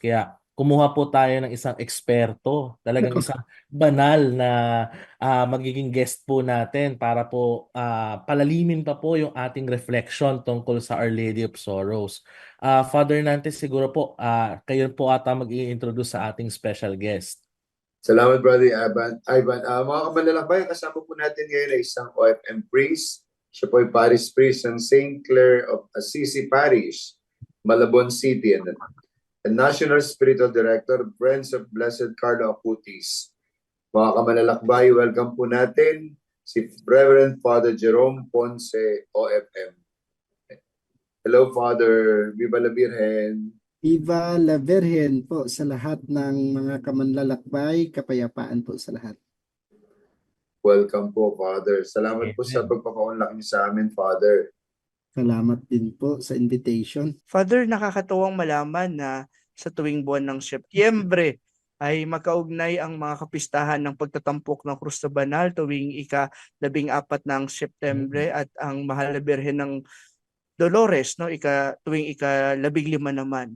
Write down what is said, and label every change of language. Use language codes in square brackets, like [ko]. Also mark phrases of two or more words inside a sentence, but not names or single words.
[tl] Kaya kumuha po tayo ng isang eksperto, talagang isang banal na magiging guest po natin para po palalimin pa po yung ating reflection tungkol sa Our Lady of Sorrows. Father Nantes, siguro po, kayo po ata mag-i-introduce sa ating special guest. Salamat, Brother Ivan. Mga kamanlalakbay, kasama po natin ngayon ay isang OFM priest. Siya po ay [en] parish priest [tl] ng St. [en] Clare of Assisi Parish, Malabon City, and National Spiritual Director, Friends of Blessed Carlo Acutis. [tl] Mga kamanlalakbay, welcome po natin si Reverend Father Jerome Ponce, OFM. [en] Hello, Father. [es] Viva la Virgen. Viva la Virgen [tl] po sa lahat ng mga kamanlalakbay, kapayapaan po sa lahat. Welcome po, Father. Salamat po sa pagpapaunlak niyo sa amin, Father. Salamat din po sa invitation. Father, nakakatuwang malaman na sa tuwing buwan ng Setyembre ay magkaugnay ang mga kapistahan ng pagtatampok ng Krus na Banal tuwing ika-14 ng Setyembre at ang Mahal na Birhen ng Dolores, no, tuwing ika-15 naman.